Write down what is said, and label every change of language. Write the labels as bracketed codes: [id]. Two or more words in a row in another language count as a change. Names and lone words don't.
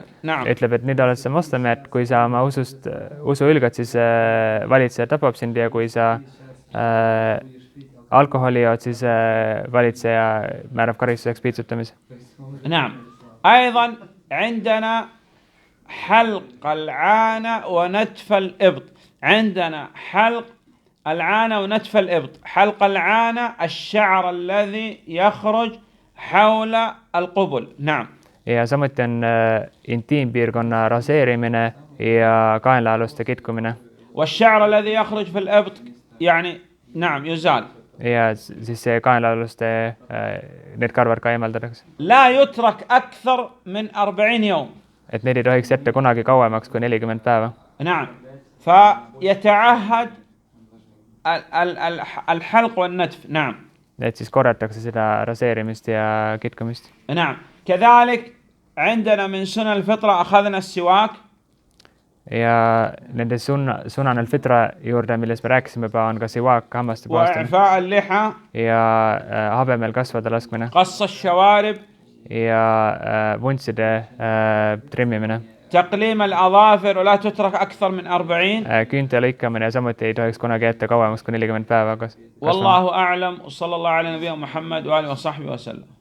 [ar] نعم. [et] ütleb, et nüüd oled sa moslem, et kui sa oma usu ülgad, siis valitseja tapab sind ja kui sa alkoholi jood, siis valitseja määrab karistuseks piitsutamise. [ar] نعم. أيضا عندنا حلق العانة ونتف الإبط. عندنا حلق العانة ونتف الإبط. حلق العانة الشعر الذي يخرج حول القبل. نعم. [et] ja samuti on intiimpiirkonna raseerimine ja kaenlaaluste kitkumine. [ar] والشعر الذي يخرج في الإبط يعني نعم يزال. [et] ja siis see kaenlaaluste need karvad ka eemaldatakse. [ar] لا يترك أكثر من 40 يوم. [et] et need ei tohiks jätta kunagi kauemaks kui 40 päeva. [ar] نعم. فيتعهد الحلق والنتف. نعم. [et] et siis korratakse seda raseerimist ja kitkumist. [ar] نعم. كذلك عندنا من سنن الفطرة أخذنا السواك. [et] ja nende [ar] سنن الفطرة [et] juurde, millest me rääkisime juba, on ka siwaak, hammaste puhastamine. [ar] وإعفاء اللحى. [et] ja habemel kasvada laskmine. [ar] قص الشوارب. [et] ja vuntside trimmimine. [ar] تقليم الأظافر ولا تترك أكثر من 40. [et] küünte lõikamine ja samuti ei tohiks kunagi jätta kauemaks kui 40 päeva. [ar] والله أعلم وصلى الله على نبينا محمد وآله وصحبه وسلم.